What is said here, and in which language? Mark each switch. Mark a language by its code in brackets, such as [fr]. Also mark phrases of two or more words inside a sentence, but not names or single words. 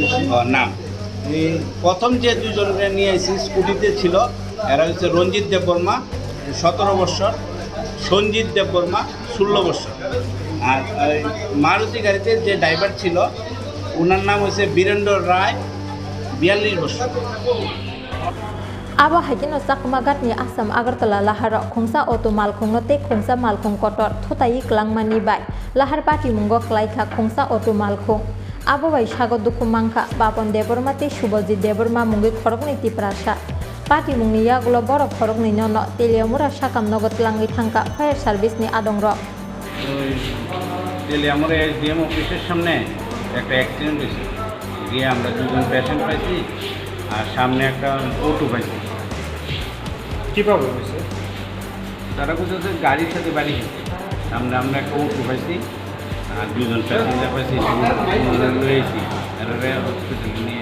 [bn] নাম এই প্রথম যে দুজনকে নিয়ে আইছি স্কুটিতে ছিল এরা হচ্ছে রঞ্জিত দেববর্মা 17 বছর সঞ্জিত দেববর্মা 16 বছর আর মারুতি গাড়িতে যে ড্রাইভার ছিল ওনার নাম হচ্ছে বীরেন্দ্র রায় 42 বছর [trp] Aba haikin no sakmagat ni Assam Agartala lahar khongsa auto malkhong no te khongsa malkhong kotor thotai klangmani bai lahar pati mungo klaikha khongsa auto malkhong abo bai sago dukhumangkha Bapon Deborma te Shubhajit Deborma mungi khorokni tiprasha Pati mungni yagulo boro khorokni no teleamura sakam nogot langi thangka [en] fire service [trp] ni adongro [bn] তেলিয়ামুড়া SDM অফিসের সামনে একটা অ্যাক্সিডেন্ট হয়েছে গিয়ে আমরা দুজন পেশেন্ট পাইছি আর সামনে একটা অটো পাইছি কি প্রবলেম হয়েছে তারা কোথাও গাড়ির সাথে বাড়ি গেছে সামনে আমরা একটা অটো পাইছি আর দুজন প্যাসেঞ্জার পাইছি রয়েছি হসপিটালে নিয়ে